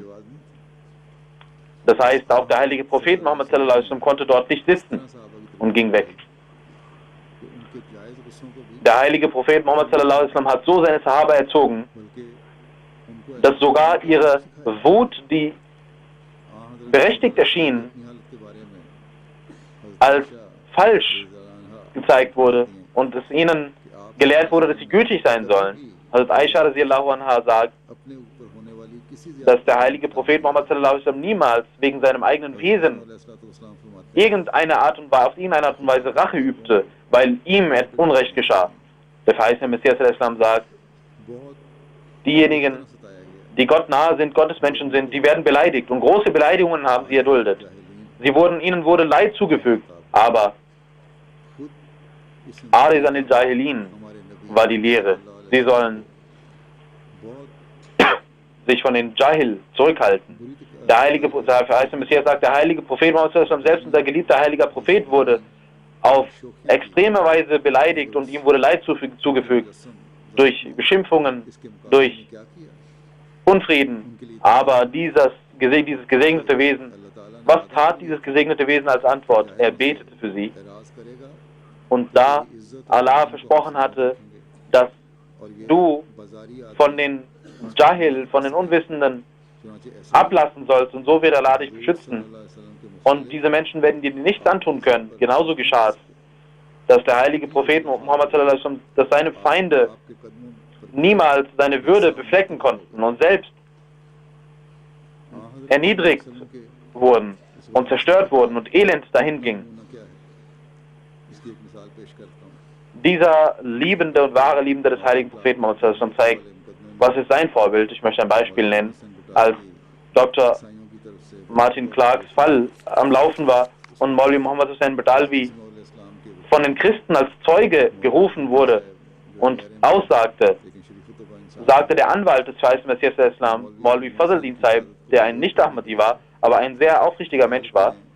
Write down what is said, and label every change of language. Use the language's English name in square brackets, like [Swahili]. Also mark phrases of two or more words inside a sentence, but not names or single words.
[German] Das heißt, auch der heilige Prophet Muhammad [Arabic] صلى الله عليه وسلم [German] konnte dort nicht sitzen und ging weg. Der heilige Prophet Muhammad [Arabic] صلى الله عليه وسلم [German] hat so seine Sahaba erzogen, dass sogar ihre Wut, die berechtigt erschien, als falsch gezeigt wurde und es ihnen gelehrt wurde, dass sie gütig sein sollen. Also Aisha [Arabic] رضي الله عنها [German] sagt, dass der heilige Prophet Muhammad [Arabic] صلى الله عليه وسلم [German] niemals wegen seinem eigenen Wesen auf irgendeine Art und Weise Rache übte, weil ihm Unrecht geschah. Der verheißene Messias al-Islam sagt, diejenigen, die Gott nahe sind, Gottesmenschen sind, die werden beleidigt und große Beleidigungen haben sie erduldet. Ihnen wurde Leid zugefügt, aber [Arabic] أعرض عن الجاهلين [German] war die Lehre. Sie sollen sich von den Jahil zurückhalten. Der verheißene Messias sagt, der heilige Prophet Muhammad [Arabic] صلى الله عليه وسلم, [German] selbst unser geliebter heiliger Prophet, wurde auf extreme Weise beleidigt und ihm wurde Leid zugefügt durch Beschimpfungen, durch Unfrieden. Aber dieses gesegnete Wesen, was tat dieses gesegnete Wesen als Antwort? Er betete für sie. Und da Allah versprochen hatte, dass du von den Jahil, von den Unwissenden ablassen sollst, und so wird Allah dich beschützen. Und diese Menschen werden dir nichts antun können. Genauso geschah es, dass der heilige Prophet Muhammad [Arabic] صلى الله عليه وسلم, [German] dass seine Feinde niemals seine Würde beflecken konnten und selbst erniedrigt wurden und zerstört wurden und elend dahin ging. Dieser liebende und wahre Liebende des heiligen Propheten Muhammad [Arabic] صلى الله عليه وسلم [German] zeigt, was ist sein Vorbild. Ich möchte ein Beispiel nennen. Als Dr. Martin Clarks Fall am Laufen war und Maulvi Muhammad Hussain Badalvi von den Christen als Zeuge gerufen wurde und aussagte, sagte der Anwalt des verheißenen Messias al-Islam, Maulvi Fazldin Saib, der ein Nicht-Ahmadi war, aber ein sehr aufrichtiger Mensch war,